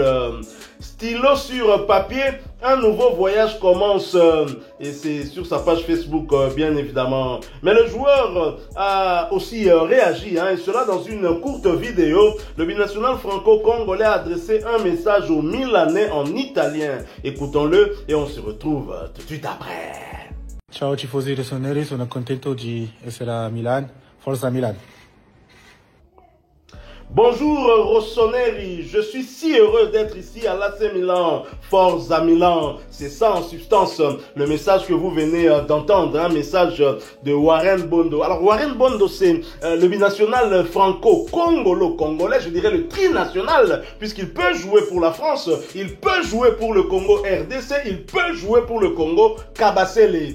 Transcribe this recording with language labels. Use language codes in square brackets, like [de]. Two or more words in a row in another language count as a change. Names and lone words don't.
[fr] Stylo sur papier, un nouveau voyage commence et c'est sur sa page Facebook bien évidemment. Mais le joueur a aussi réagi et cela dans une courte vidéo. Le binational franco-congolais a adressé un message aux Milanais en italien. Écoutons-le et on se retrouve tout de suite après. [it] Ciao tifosi rossoneri, sono contento di essere a Milan. Forza Milan. [fr] Bonjour Rossoneri, je suis si heureux d'être ici à l'AC Milan, [it] Forza Milan. [fr] C'est ça en substance le message que vous venez d'entendre, un message de Warren Bondo. Alors Warren Bondo c'est le binational franco-congolo-congolais, je dirais le trinational, puisqu'il peut jouer pour la France, il peut jouer pour le Congo RDC, il peut jouer pour le Congo Kabasele.